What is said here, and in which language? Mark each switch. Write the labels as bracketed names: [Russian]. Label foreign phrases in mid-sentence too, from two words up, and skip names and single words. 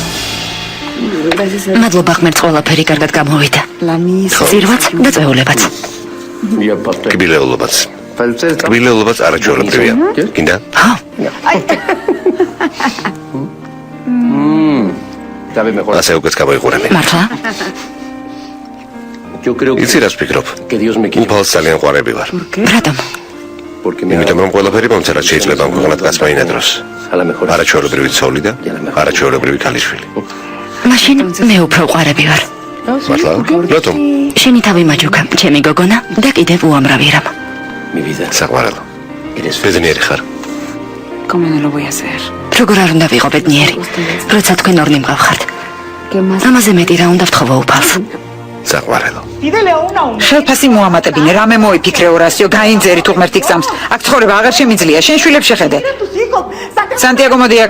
[Georgian] მადლობა ღმერთს ყველაფერი კარგად გამოვიდა. ძირვაც და წვეულებაც. კბილეულობაც. კბილეულობაც არაჩვეულებრივია. გინდა? [Spanish] sabe mejor. [Georgian] ასე უკეთ გამოიყურები. მართლა? [Spanish] Yo creo que, [Georgian] იცი რას ვფიქრობ? [Spanish] que Dios me quiere. [Georgian] უფალს ძალიან ყვარები ვარ. რატომ? [Spanish] Porque me [Georgian] იმიტომ რომ ყველაფერი მომწერა შეიძლება ამ ქვეყანად კაცმა ინედროს. [Spanish] a la mejor. [Georgian] არაჩვეულებრივი ცოლი და არაჩვეულებრივი ქალიშვილი. მაშინ მე უფრო ვყარები ვარ. მართლა? რატომ? შენი თავი მაჯუქა, ჩემი გოგონა და კიდევ უამრავი რამ. [Spanish] Mi vida. [Georgian] საყვარელო. [Spanish] Eres [Georgian] ბედნიერი ხარ. [Spanish] ¿Cómo no lo voy a hacer? [Georgian] როგორ არ უნდა ვიყო ბედნიერი, როცა თქვენ ორნი მყავხართ. ამაზე მეტი რა უნდა ვთხოვო უფალს. საყვარელო. ხელფასი მოამატებინე, რამე მოიფიქრე ორასიო, გაინძერი თუ ღმერთი გწამს. აქ ცხოვრება აღარ შემიძლია, შენ შვილებს შეხედე. სანტიაგო მოდი აქ.